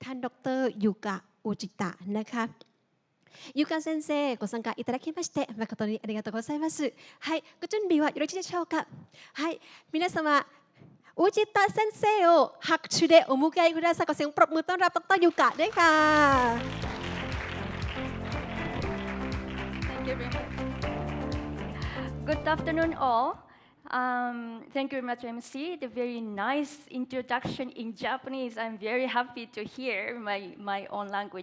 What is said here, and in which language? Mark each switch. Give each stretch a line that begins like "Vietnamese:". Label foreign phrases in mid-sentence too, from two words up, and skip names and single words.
Thai: านดร.ยูกะอุจิตะนะคะ
Japanese: ゆか先生ご参加いただきまして誠にありがとうございます。はい、ご準備はよろしいでしょうか。はい、皆様อุจิตะ先生を拍手でお迎えください。
Thai: ขอเสียงปรบมือต้อนรับดร.ยูกะด้วยค่ะ
English: Thank you very much. Good afternoon, all. Thank you very much, MC. The very nice introduction in Japanese. I'm very happy to hear my own language.